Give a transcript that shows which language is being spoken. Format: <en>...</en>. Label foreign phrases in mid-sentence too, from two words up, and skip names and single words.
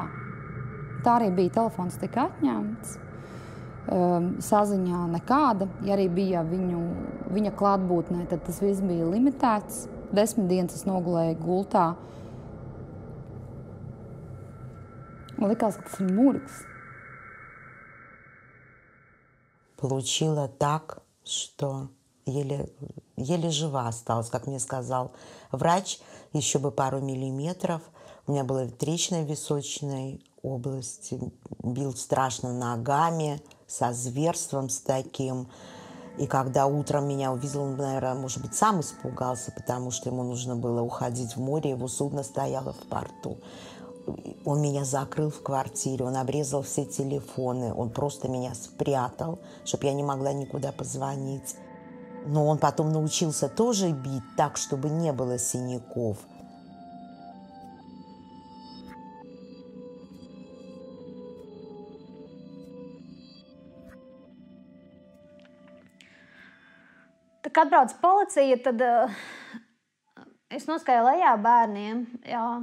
<lv>Tā arī bija, telefons tika atņemts. Saziņā nekāda, ja arī bija viņa klātbūtnē, tad tas viss bija limitēts. 10 dienas es nogulēju gultā. Man likās, ka tas ir murgs.</lv> <ru>Получила так, что еле жива осталась, как мне сказал врач, еще бы пару миллиметров. У меня была трещина в височной области, бил страшно ногами, со зверством с таким. И когда утром меня увидел, он, наверное, может быть, сам испугался, потому что ему нужно было уходить в море, его судно стояло в порту. Он меня закрыл в квартире, он обрезал все телефоны, он просто меня спрятал, чтобы я не могла никуда позвонить. Но он потом научился тоже бить так, чтобы не было синяков.</ru> <lv>Kad atbrauc policija, tad es noskāju lejā bērniem.</lv>